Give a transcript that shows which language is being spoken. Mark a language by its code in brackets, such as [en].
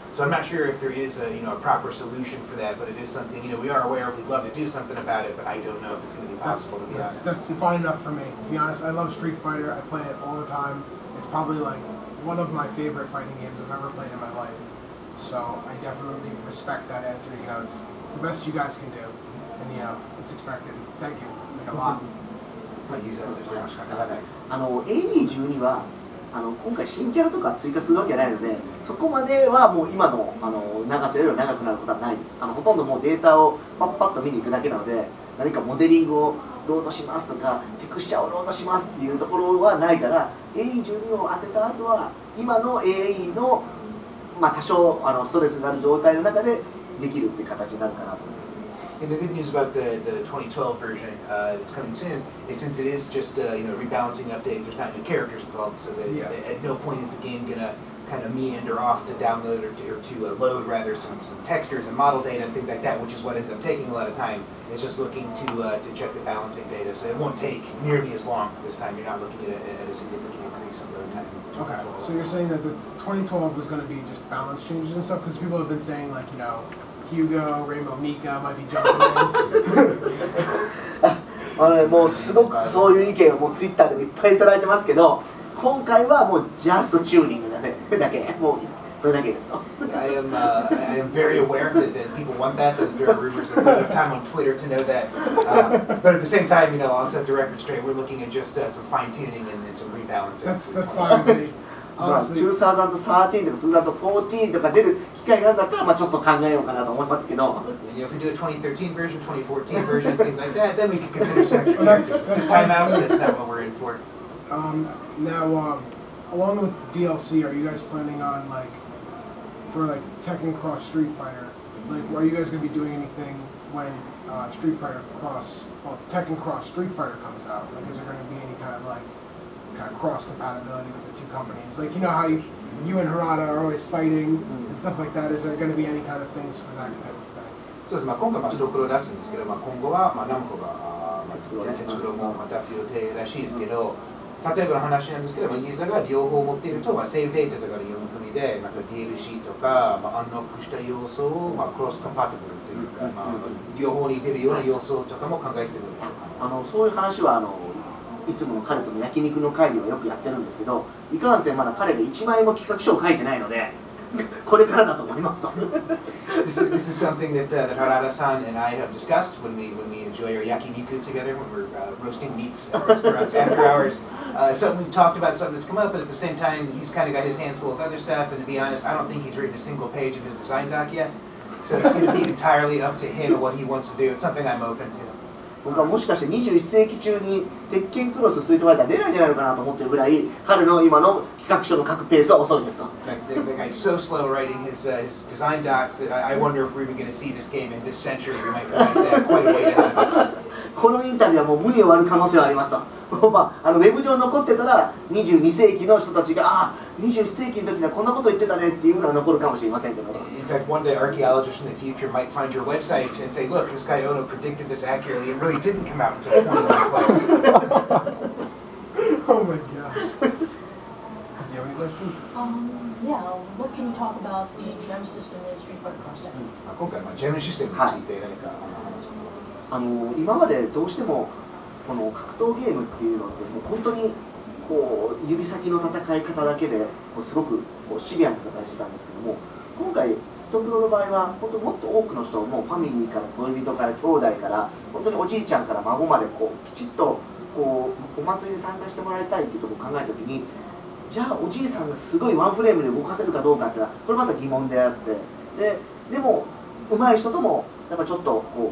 [en] So I'm not sure if there is a proper solution for that, but it is something we are aware of. We'd love to do something about it, but I don't know if it's going to be possible. To be honest, that's fine enough for me. To be honest, I love Street Fighter. I play it all the time. It's probably like one of my favorite fighting games I've ever played in my life. So I definitely respect that answer. It's the best you guys can do, and it's expected. Thank you. Like a lot. [ja] AD12 は今回新キャラとか追加するわけじゃないので、そこまではもう今の長さよりは長くなることはないです。ほとんどもうデータをパッパッと見に行くだけなので、何かモデリングをロードしますとかテクスチャをロードしますっていうところはないから AE12 を当てた後は今の AE の、まあ、多少ストレスがある状態の中でできるっていう形になるかなと思います。 [en] And the good news about the 2012 version that's coming soon is since it is just rebalancing update, there's not new characters involved, so that at no point is the game gonna kind of meander off to download or to load rather some textures and model data and things like that, which is what ends up taking a lot of time. It's just looking to check the balancing data, so it won't take nearly as long this time. You're not looking at a significant increase in load time. Okay, so you're saying that the 2012 was going to be just balance changes and stuff, because people have been saying like, you know, Hugo, Rainbow Mika might be jumping in. [ja] もうすごくそういう意見をもうツイッターでもいっぱいいただいてますけど、今回はもうジャストチューニングだけ、もうそれだけですと。 [en] I am very aware that people want that. That there are rumors. There's not enough time on Twitter to know that. But at the same time, I'll set the record straight. We're looking at just some fine tuning and some rebalancing. That's fine with me. [ja] 2013とか2014とか出る機会があるんだったら、まあちょっと考えようかなと思いますけど。 [en] If we do a 2013 version, 2014 version, things like that, then we can consider some extra characters. This time out, that's not what we're in for. Now, along with DLC, are you guys planning on for Tekken Cross Street Fighter? Are you guys going to be doing anything when Tekken Cross Street Fighter comes out? Is there going to be any kind of cross compatibility with the two companies? You know how you and Harada are always fighting and stuff like that. Is there going to be any kind of things for that type of thing? [ja] そうです。今回白黒を出すんですけど、今後はナムコが鉄黒も出す予定らしいですけど、例えばの話なんですけど、ユーザーが両方持っていると、セーブデータとかの読み込みで、DLC とか、アンロックした要素を、クロスコンパティブルというか、両方に出るような要素とかも考えているのでしょうか。そういう話はいつもの彼との焼肉の会ではよくやってるんですけど、いかんせんまだ彼が1枚も企画書を書いてないので、これからだと思いますと。 [en] This is something that Harada-san and I have discussed when we enjoy our yakiniku together, when we're roasting meats at restaurants after hours. Something we've talked about, something that's come up, but at the same time, he's kind of got his hands full with other stuff, and to be honest, I don't think he's written a single page of his design doc yet. So it's going to be entirely up to him what he wants to do. It's something I'm open to. [ja] 僕はもしかして21世紀中に鉄拳クロススイートファイター出ないんじゃないのかなと思ってるぐらい彼の今の企画書の書くペースは遅いですと。 [en] The guy's so slow writing his design docs that I wonder if we're even going to see this game in this century. We might have quite a way ahead. [ja] このインタビューはもう無に終わる可能性はありますと。ウェブ上に残ってたら22世紀の人たちが21世紀の時にはこんなこと言ってたねっていうのは残るかもしれませんけど。 [en] In fact, one day archaeologists in the future might find your website and say, look, this guy Ono predicted this accurately. It really didn't come out until 2012. Oh my god. Do you have any questions? Yeah, what can you talk about the gem system in Street Fighter Cross Tekken? [ja] 今回ジェムシステムについて何か話すことは今までどうしてもこの格闘ゲームっていうのってもう本当に指先の戦い方だけですごくシビアな戦いしてたんですけども、今回ストクロの場合は本当もっと多くの人もファミリーから恋人から兄弟から本当におじいちゃんから孫まできちっとお祭りに参加してもらいたいっていうところを考えた時に、じゃあおじいさんがすごいワンフレームで動かせるかどうかっていうのはこれまた疑問であって、でも上手い人ともやっぱちょっと